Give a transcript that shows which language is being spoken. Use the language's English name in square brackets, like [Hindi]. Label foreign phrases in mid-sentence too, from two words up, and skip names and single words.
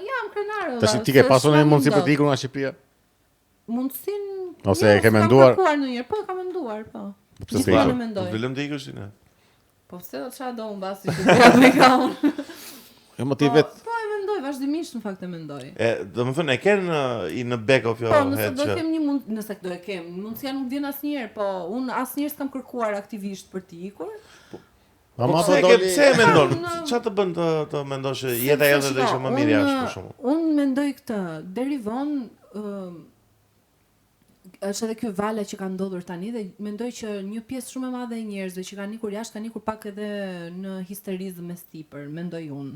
[Albanian] Tash ti ke pasur një mundësi për të ikur nga Shqipëria? Mundësinë ose e ke menduar? Po, kam menduar, po. Pse s'e ke? Vëllëm të ikësh ti ne. Po pse do çfarë do mbasi që do me kam. Jo motivet. Po e mendoj, vazhdimisht në fakt e mendoj. Domethënë e ken në [English] back of your head. [Albanian] Po, nëse do kem një nëse do e kem, mundësia nuk vjen asnjëherë, po unë asnjëherë s'kam kërkuar aktivisht për të ikur. Pse e mendon? Çfarë të bën të mendosh që jeta jote do ishte më mirë jashtë për shkakun? Unë mendoj këtë, deri vonë është edhe ky vala që ka ndodhur tani dhe mendoj që një pjesë shumë e madhe e njerëzve që kanë ikur jashtë kanë ikur pak edhe në histerizëm e sipër, mendoj unë.